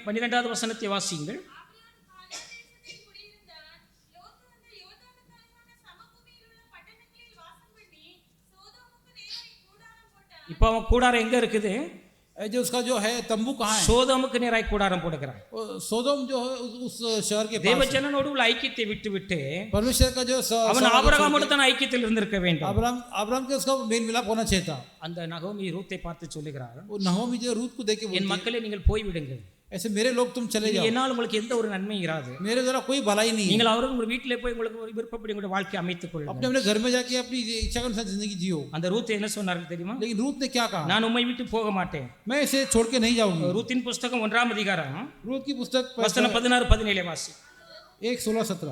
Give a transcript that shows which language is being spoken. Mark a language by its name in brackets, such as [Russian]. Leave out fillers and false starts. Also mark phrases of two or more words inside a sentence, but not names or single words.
[Tamil] 12வது வசனத்தை வாசியுங்கள். ஆபிரகாம் கானான் தேசத்தில் குடியிருந்தான். லோத்து அந்த யோர்தானுக்கு அருகான சமபூமியில் உள்ள பட்டணங்களில் வாசம் பண்ணி சோதோமுக்கு நேராய் கூடாரம் போட்டான். இப்போ அவன் கூடாரம் எங்க இருக்குது? [Hindi] जो उसका जो है तंबू कहाँ है? [Tamil] சோதோமுக்கு நேராய் கூடாரம் போடுகிறான். [Hindi] सोदोम जो है उस शहर के पास. [Tamil] தேவஜனனோடு உள்ள ஐக்கியத்தை விட்டு விட்டு [Hindi] परमेश्वर का जो [Tamil] அவன் ஆபிரகாமோடு தான் ஐக்கியத்தில் இருந்திருக்க வேண்டும். [Hindi] अब्राहम के उसका मेल मिलाप होना चाहिए था. [Tamil] அந்த நகோமி ரூத்தை பார்த்து சொல்லுகிறார், [Hindi] वो नहोमी जो रूत को देख के [Tamil] என் [Hindi] बोलती है, [Tamil] மக்களே நீங்கள் போய்விடுங்கள், [Hindi] ऐसे मेरे लोग तुम चले जाओ, [Tamil] என்னால் உங்களுக்கு எந்த ஒரு நன்மையும் இராது. [Hindi] मेरे द्वारा कोई भलाई नहीं है। [Tamil] நீங்கள் அவரும் உங்கள் வீட்டிலே போய் உங்களுக்கு ஒரு விருப்பப்படி உங்களுடைய வாழ்க்கையை அமைத்துக் கொள்ளுங்கள். [Hindi] अपने अपने घर में जाके अपनी इच्छा के अनुसार जिंदगी जियो। [Tamil] அந்த ரூத் என்ன சொன்னார்கள் தெரியுமா? [Hindi] लेकिन रूत ने क्या कहा? [Tamil] நான் உம்மை விட்டு போக மாட்டேன். [Hindi] मैं इसे छोड़ के नहीं जाऊंगी। [Tamil] ரூத்தின் புஸ்தகம் 1ஆம் அதிகாரம் [Hindi] रूत की पुस्तक [Tamil] வசனம் 16 17 வாசி. [Hindi] 1:16-17।